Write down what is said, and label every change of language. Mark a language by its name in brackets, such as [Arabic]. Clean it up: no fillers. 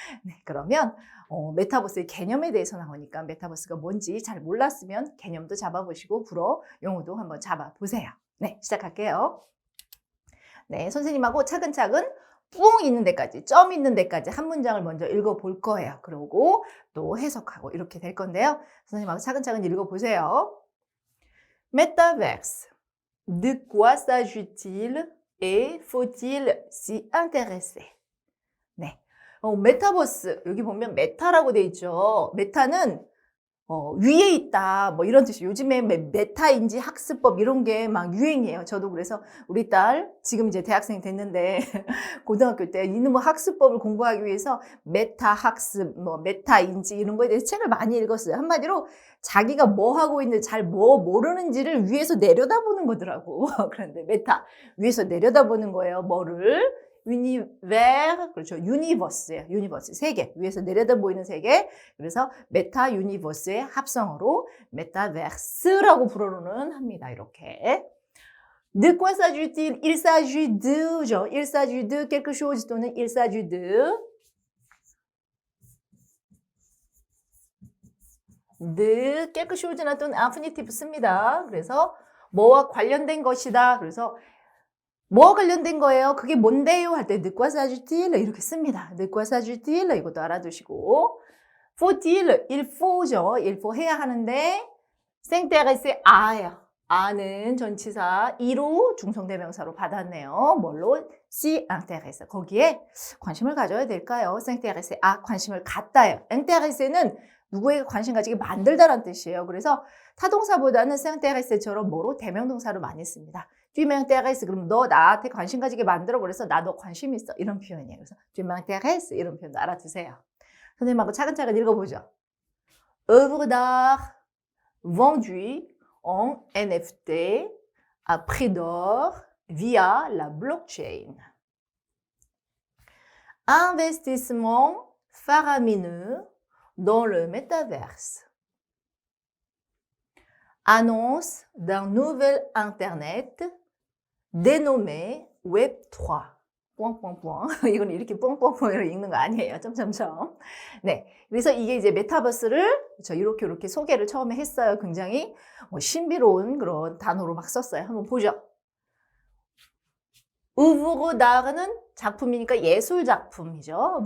[Korean] 네, 그러면 메타버스의 개념에 대해서 나오니까 메타버스가 뭔지 잘 몰랐으면 개념도 잡아보시고 불어 용어도 한번 잡아보세요. 네, 시작할게요. 네, 선생님하고 차근차근 뿡 있는 데까지, 점 있는 데까지 한 문장을 먼저 읽어볼 거예요. 그러고 또 해석하고 이렇게 될 건데요. 선생님하고 차근차근 읽어보세요. [French] Métaverse. De quoi s'agit-il et faut-il s'y intéresser? [Korean] 네. 메타버스. 여기 보면 메타라고 돼 있죠. 메타는 위에 있다, 뭐 이런 뜻이에요. 요즘에 메타인지 학습법 이런 게 막 유행이에요. 저도 그래서 우리 딸, 지금 이제 대학생이 됐는데, 고등학교 때 이놈의 학습법을 공부하기 위해서 메타 학습, 메타인지 이런 거에 대해서 책을 많이 읽었어요. 한마디로 자기가 뭐 하고 있는지 잘 모르는지를 위에서 내려다보는 거더라고. 그런데 메타, 위에서 내려다보는 거예요. 뭐를? 그렇죠. 유니버스예요. 유니버스. 세계. 위에서 내려다 보이는 세계. 그래서 메타 유니버스의 합성어로 메타버스라고 불어로는 합니다. 이렇게. [French] De quoi s'agit-il? Il s'agit de, il s'agit de quelque chose [Korean] 또는 [French] il s'agit de quelque chose [Korean] 나 또는 [French] infinitive [Korean] 씁니다. 그래서 뭐와 관련된 것이다. 그래서 뭐와 관련된 거예요? 그게 뭔데요? 할 때 [French] de quoi s'agit-il? [Korean] 이렇게 씁니다. [French] de quoi s'agit-il? [Korean] 이것도 알아두시고 [French] faut-il? il faut죠. il faut [Korean] 해야 하는데 s'intéresser 아예요. 아는 전치사 이로 중성대명사로 받았네요. 뭘로? [French] s'y intéresse. [Korean] 거기에 관심을 가져야 될까요? s'intéresser 아 관심을 갖다예요. intéresser는 누구에게 관심 가지게 만들다라는 뜻이에요. 그래서 타동사보다는 s'intéresser처럼 뭐로? 대명동사로 많이 씁니다. [French] tu m'intéresses [Korean] 그럼 너 나한테 관심 가지게 만들어 그래서 나 너 관심 있어 이런 표현이에요. 그래서 [French] tu m'intéresses [Korean] 이런 표현도 알아두세요. 선생님하고 차근차근 읽어보죠. [French] œuvre d'art vendue en NFT à prix d'or via la blockchain. Investissement faramineux dans le métaverse. Annonce d'un nouvel Internet dénommé Web3. [Korean] 이건 이렇게 뻥뻥뻥으로 읽는 거 아니에요. 점점점. 네. 그래서 이게 이제 메타버스를 이렇게 소개를 처음에 했어요. 굉장히 신비로운 그런 단어로 막 썼어요. 한번 보죠. œuvre d'art는 작품이니까 예술 작품이죠.